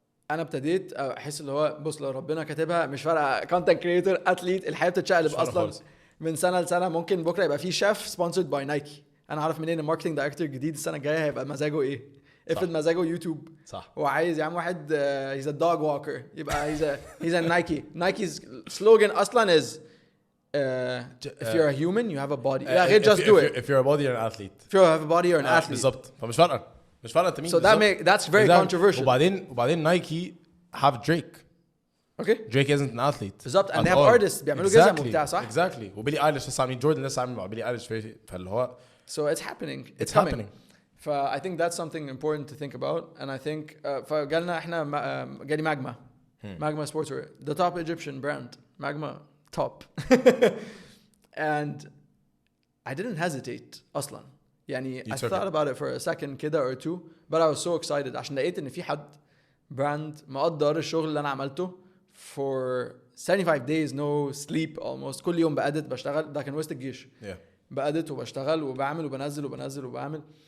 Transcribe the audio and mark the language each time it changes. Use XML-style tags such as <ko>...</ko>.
<ar>انا ابتديت احس اللي هو بص لو ربنا كاتبها مش فارقه content creator athlete الحياه بتتشقلب اصلا من سنه لسنه ممكن بكره يبقى في شيف sponsored by Nike انا عارف منين الماركتنج دايركتور جديد السنه الجايه هيبقى مزاجه ايه افرض مزاجه يوتيوب صح وعايز يا عم واحد</ar> <en>he's a dog walker</en> <ar>يبقى</ar> <en>he's a Nike's slogan</en> <ar>اصلا</ar> <en>is if you're a human you have a body</en> <ar>لا غير</ar> <en>just do it if you're a body you're an athlete if you have a body you're an athlete</en> <ar>بالظبط فمش فارقه انت مين</ar> <en>so that's very controversial</en> <ar>وبعدين نايكي</ar> <en>have</en> <ar>Drake</ar> <en>okay Drake isn't an athlete</en> <ar>بالظبط</ar> <en>and they have artists</en> <ar>بيعملوا جزم وبتاع صح exactly وبيلي ايليش لسه عاملين جوردن لسه عاملين مع بيلي ايليش فاللي هو</ar> <en>so it's happening it's happening I think that's something important to think about and I think</en> <ar>فقالنا احنا جالي</ar> <en>Magma sportswear the top Egyptian brand Magma top and I didn't hesitate</en> <ar>أصلا يعني</ar> <en>I thought about it for a second</en> <ar>كده</ar> <en>or two but I was so excited</en> <ar>عشان لقيت إن في حد</ar> <en>brand</en> <ar>مقدر الشغل اللي أنا عملته</ar> <en>for 75 days no sleep almost</en> <ar>كل يوم بأدت بشتغل ده كان وسط الجيش بأدت وبشتغل وبعمل وبنزل وبعمل</ar>